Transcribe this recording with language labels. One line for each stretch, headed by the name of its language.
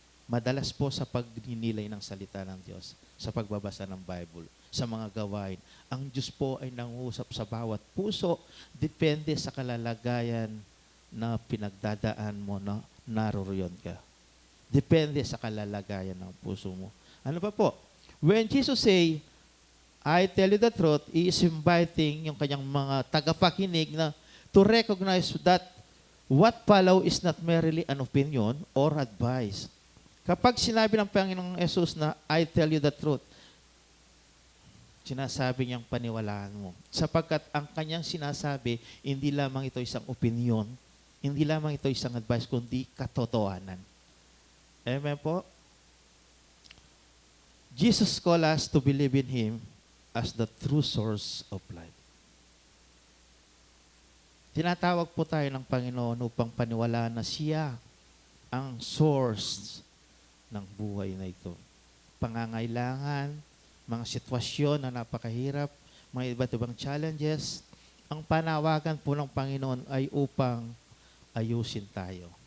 Filipino: Madalas po sa pagninilay ng salita ng Diyos, sa pagbabasa ng Bible, sa mga gawain. Ang Diyos po ay nangungusap sa bawat puso, depende sa kalalagayan na pinagdadaan mo na naroroon ka. Depende sa kalalagayan ng puso mo. Ano pa po?
English: When Jesus say, I tell you the truth, He is inviting
Filipino: yung kanyang mga tagapakinig na
English: to recognize that what follow is not merely an opinion or advice.
Filipino: Kapag sinabi ng Panginoong Jesus na
English: I tell you the truth,
Filipino: sinasabi niyang paniwalaan mo. Sapagkat ang kanyang sinasabi, hindi lamang ito isang opinion, hindi lamang ito isang advice, kundi katotohanan. Amen po?
English: Jesus called us to believe in Him as the true source of life.
Filipino: Tinatawag po tayo ng Panginoon upang paniwalaan na siya ang source ng buhay na ito. Pangangailangan, mga sitwasyon na napakahirap, mga iba't ibang challenges, ang panawagan po ng Panginoon ay upang ayusin tayo.